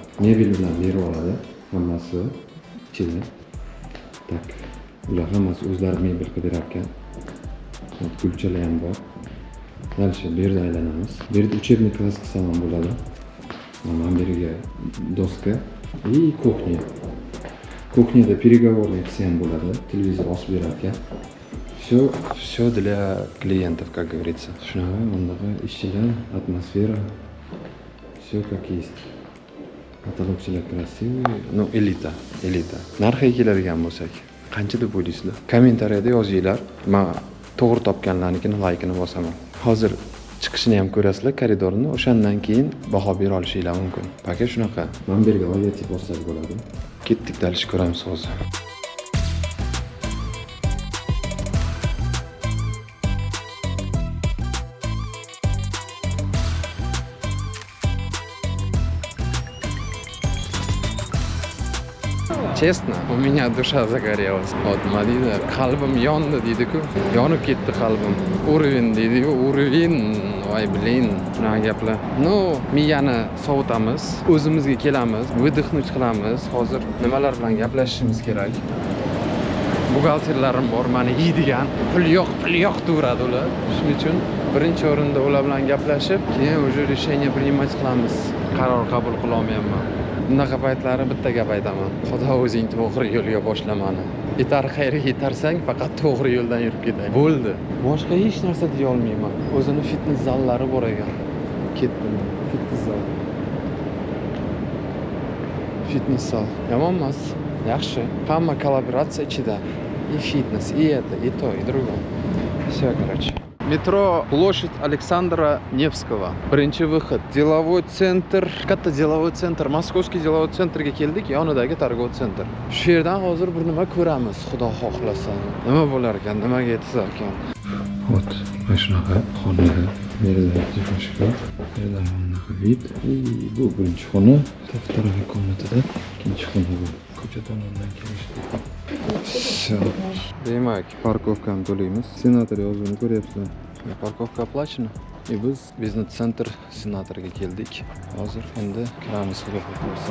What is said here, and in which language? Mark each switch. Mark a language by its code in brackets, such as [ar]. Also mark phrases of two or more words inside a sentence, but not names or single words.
[uz] Mebel bilan berib oladi. Hammasi ichida. Tak. Ular hammasi o'zlari mebel qilib berar ekan. Kulchalar ham bor. Dальше bu yerda aylanamiz. Bu yerda учебный klass qilsam ham bo'ladi. Mana bu yerga doska [ru] и кухня. [uz] Кухняda переговорный qilsa ham bo'ladi. Televizor osib berar ekan. [ru] Все для клиентов, как говорится. [uz] Shunaqa, bundaqa ishchilar, atmosfera, [ru] все как есть. Потолокчиlar красивый, ну элита. [uz] Narxiga keladigan bo'lsak, qancha deb o'ylaysizlar? Kommentariyada yozinglar. Men to'g'ri topganlarnikini laykini bosaman. Hozir chiqishini ham ko'rasizlar koridorni, o'shandan keyin baho bera olishinglar mumkin. Paka shunaqa. Men bu yerga logotiп bossak bo'ladi. Ketdik, dalish ko'ramiz hozir. [ru] Честно, у меня душа загорелась. Вот, [uz] Madina, qalbim yondi deydi-ku. Yonib ketdi qalbim. [ru] Уровень deydi-yu, уровень. [uz] Voy blin, shunaqa gaplar. No, miyani sovutamiz, o'zimizga kelamiz, выдохнуть qilamiz. Hozir nimalar bilan gaplashishimiz kerak? Buxgalterlarim bor, meni yeydigan. Pul yo'q turadi ular. Shuning uchun birinchi o'rinda ular bilan gaplashib, keyin [ru] уже решение принимать [uz] qilamiz. Qaror qabul qila olmayapman. Bunaqa paytlari bitta gap aytaman. Xudo o'zing to'g'ri yo'lga boshlamani. Yetar xayri yetarsang, faqat to'g'ri yo'ldan yurib ketay. Bo'ldi. Boshqa hech narsa deya olmayman. O'zini fitness zallari bor ekan. Ketdim. Fitness zal. Fitness zal. Yomon emas. Yaxshi. Hamma kollaboratsiya ichida. [ru] И фитнес, и это, и то, и другое. Все, короче. Метро площадь Александра Невского. Birinchi выход. Деловой центр. Katta деловой центр. Moskovskiy деловой центрga keldik. Yonidagi торговый центр. [uz] Shu yerdan hozir bir nima ko'ramiz, xudo xohlasa. Nima bo'lar ekan, nimaga yetsa ekan. Вот, mana shunaqa xonada yerda shkaf. Yerda bunaqa vid. И bu birinchi xona. [ru] Вторая комнатада [uz] ikkinchi xona bu. Ko'cha tomondan kelishdi. [ru] Все. [uz] Demak, parkovkani to'laymiz. Senator yozuvini ko'ryapsizlar. [ru] Parkovka оплачена. [uz] И biz biznes-sentr senatorga keldik. Hozir endi kiramiz, xudo xohlasa.